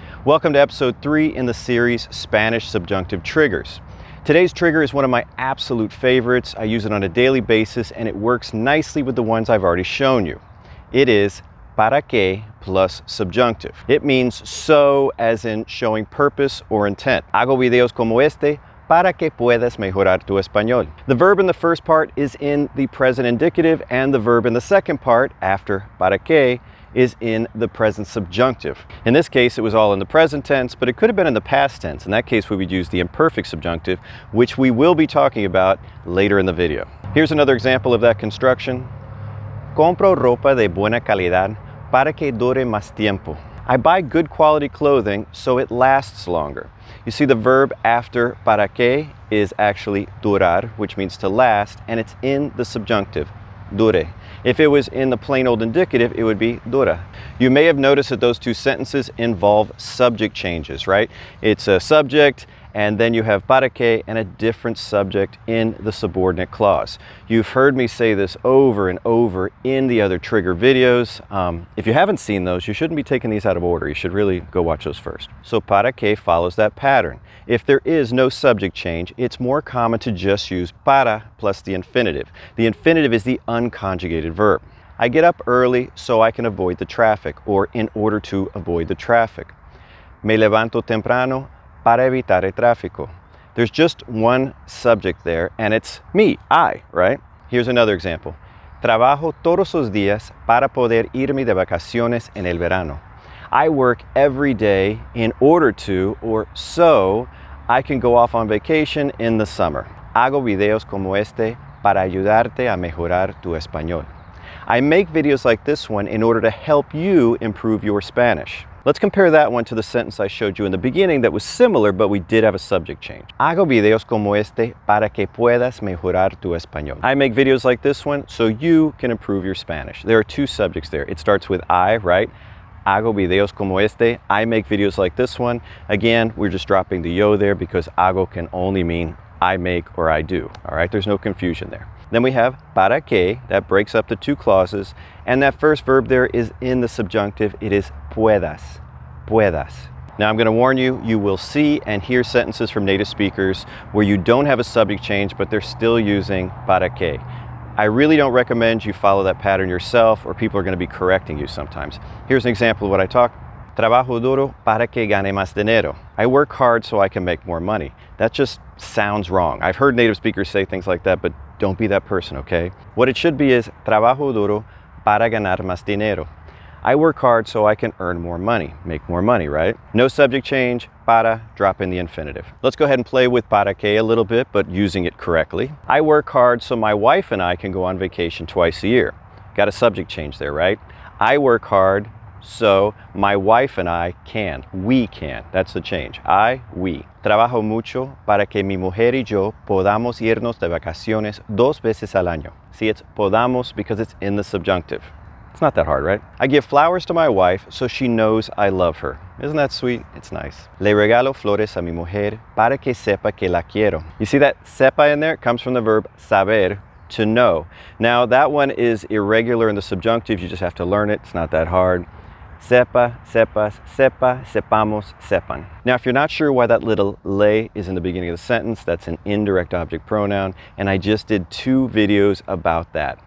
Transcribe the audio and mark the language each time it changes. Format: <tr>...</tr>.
<en>Welcome to episode 3 in the series Spanish Subjunctive Triggers. Today's trigger is one of my absolute favorites. I use it on a daily basis and it works nicely with the ones I've already shown you. It is para qué plus subjunctive. It means so, as in showing purpose or intent.</en> <es>Hago videos como este para que puedas mejorar tu español.</es> <en>The verb in the first part is in the present indicative, and the verb in the second part, after para qué, is in the present subjunctive. In this case, it was all in the present tense, but it could have been in the past tense. In that case, we would use the imperfect subjunctive, which we will be talking about later in the video. Here's another example of that construction.</en> <es>Compro ropa de buena calidad para que dure más tiempo.</es> <en>I buy good quality clothing so it lasts longer. You see, the verb after para qué is actually durar, which means to last, and it's in the subjunctive, dure. If it was in the plain old indicative, it would be dura. You may have noticed that those two sentences involve subject changes, right? It's a subject, and then you have para qué and a different subject in the subordinate clause. You've heard me say this over and over in the other trigger videos. If you haven't seen those, you shouldn't be taking these out of order. You should really go watch those first. So para qué follows that pattern. If there is no subject change, it's more common to just use para plus the infinitive. The infinitive is the unconjugated verb. I get up early so I can avoid the traffic, or in order to avoid the traffic.</en> <es>Me levanto temprano para evitar el tráfico.</es> <en>There's just one subject there, and it's me, I, right? Here's another example.</en> <es>Trabajo todos los días para poder irme de vacaciones en el verano.</es> <en>I work every day in order to, or so, I can go off on vacation in the summer.</en> <es>Hago videos como este para ayudarte a mejorar tu español.</es> <en>I make videos like this one in order to help you improve your Spanish. Let's compare that one to the sentence I showed you in the beginning that was similar, but we did have a subject change.</en> <es>Hago videos como este para que puedas mejorar tu español.</es> <en>I make videos like this one so you can improve your Spanish. There are two subjects there. It starts with I, right?</en> <es>Hago videos como este.</es> <en>I make videos like this one. Again, we're just dropping the yo there because hago can only mean I make or I do. All right, there's no confusion there. Then we have para qué, that breaks up the two clauses, and that first verb there is in the subjunctive. It is puedas, puedas. Now I'm going to warn you, you will see and hear sentences from native speakers where you don't have a subject change, but they're still using para qué. I really don't recommend you follow that pattern yourself, or people are going to be correcting you sometimes. Here's an example of what I talk.</en> <es>Trabajo duro para que gane más dinero.</es> <en>I work hard so I can make more money. That just sounds wrong. I've heard native speakers say things like that, but don't be that person, okay? What it should be is</en> <es>trabajo duro para ganar más dinero.</es> <en>I work hard so I can earn more money, make more money, right? No subject change, para, drop in the infinitive. Let's go ahead and play with para qué a little bit, but using it correctly. I work hard so my wife and I can go on vacation twice a year. Got a subject change there, right? I work hard so my wife and I can. We can. That's the change. I, we.</en> <es>Trabajo mucho para que mi mujer y yo podamos irnos de vacaciones 2 veces al año.</es> <en>See, it's podamos because it's in the subjunctive. It's not that hard, right? I give flowers to my wife so she knows I love her. Isn't that sweet? It's nice.</en> <es>Le regalo flores a mi mujer para que sepa que la quiero.</es> <en>You see that sepa in there? It comes from the verb saber, to know. Now that one is irregular in the subjunctive. You just have to learn it. It's not that hard.</en> <es>Sepa, sepas, sepa, sepamos, sepan.</es> <en>Now, if you're not sure why that little le is in the beginning of the sentence, that's an indirect object pronoun, and I just did 2 videos about that.</en>